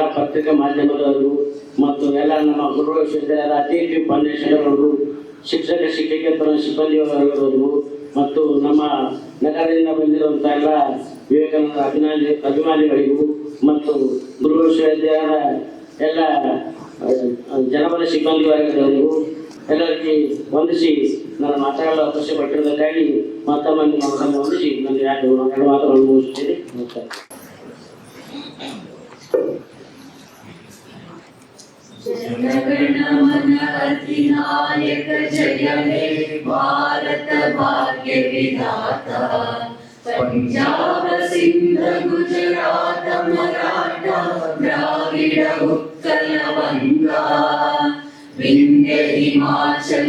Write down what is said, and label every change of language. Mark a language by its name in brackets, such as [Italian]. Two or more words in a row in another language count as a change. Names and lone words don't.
[Kannada] ಪತ್ರಿಕಾ ಮಾಧ್ಯಮದವರಿಗೂ ಮತ್ತು ಎಲ್ಲ ನಮ್ಮ ಗುರು ವಿಶ್ವವಿದ್ಯಾಲಯದ ಅತಿಥಿ ಫೌಂಡೇಶನ್ಗಳಿಗೂ, ಶಿಕ್ಷಕೇತರ ಸಿಬ್ಬಂದಿಯವರಿಗೂ ಮತ್ತು ನಮ್ಮ ನಗರದಿಂದ ಬಂದಿರುವಂಥ ಎಲ್ಲ ವಿವೇಕಾನಂದ ಅಭಿಮಾನಿಗಳಿಗೂ ಮತ್ತು ಗುರು ವಿಶ್ವವಿದ್ಯಾಲಯದ ಎಲ್ಲ ಜನಪದ ಸಿಬ್ಬಂದಿ ವರ್ಗದವರಿಗೂ ಎಲ್ಲರಿಗೆ ವಂದಿಸಿ ನಾನು ಮಾತಾಡಲು ಅವಕಾಶ ಪಟ್ಟಿರುವುದಕ್ಕಾಗಿ ಮತ್ತೊಮ್ಮೆ ನಮ್ಮನ್ನು ವಂದಿಸಿ ನನ್ನ ಎರಡು ಮಾತುಗಳನ್ನು ಮುಗಿಸುತ್ತೇನೆ. ನಮಸ್ಕಾರ. [Bangla] জনগণমন অধিনায়ক জয় হে ভারত ভাগ্য বিধাতা পঞ্জাব সিন্ধ গুজরাত মরাঠা দ্রাবিড় উৎকল গঙ্গা বিন্ধ্য হিমাচল